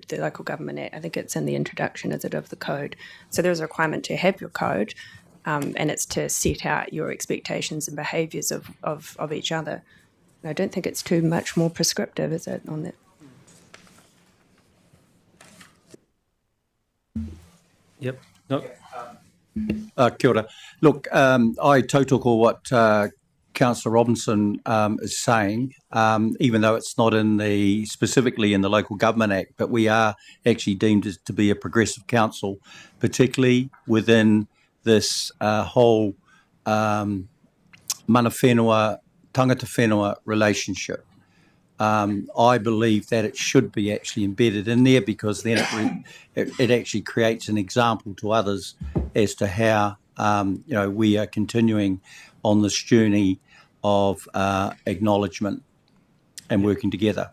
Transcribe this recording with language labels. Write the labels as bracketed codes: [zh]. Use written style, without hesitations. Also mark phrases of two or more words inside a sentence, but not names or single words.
[en] The Local Government Act, I think it's in the introduction, is it, of the code. So there's a requirement to have your code, and it's to set out your expectations and behaviours of each other. I don't think it's too much more prescriptive, is it, on that? Yep. No. [mi] Kia ora. [en] Look, I tautoko what Councillor Robinson is saying, even though it's not specifically in the Local Government Act, but we are actually deemed to be a progressive council, particularly within this whole [mi] mana whenua, tangata whenua [en] relationship. I believe that it should be actually embedded in there, because then it actually creates an example to others as to how we are continuing on this journey of acknowledgement and working together.